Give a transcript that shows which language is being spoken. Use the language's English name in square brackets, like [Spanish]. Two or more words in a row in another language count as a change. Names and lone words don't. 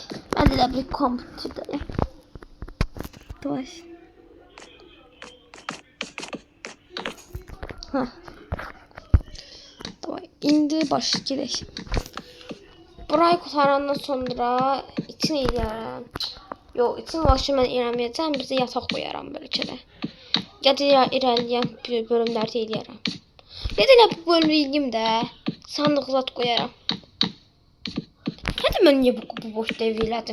[Turkish] Ben de bir kompüterdeyim. [Russian] Davay. Davay. [Azerbaijani] İndi başlayalım. Burayı kurtarandan sonra için eləyərəm. Yox, için başını mən eləməyəcəm. Bizə yataq qoyaram bölgədə. Ya da irəliyən bölümlərdə eləyərəm. Ya da bu bölümdə eləyim də sandıq zat qoyaram. Hadi mən niyə bu boşda evi elədim?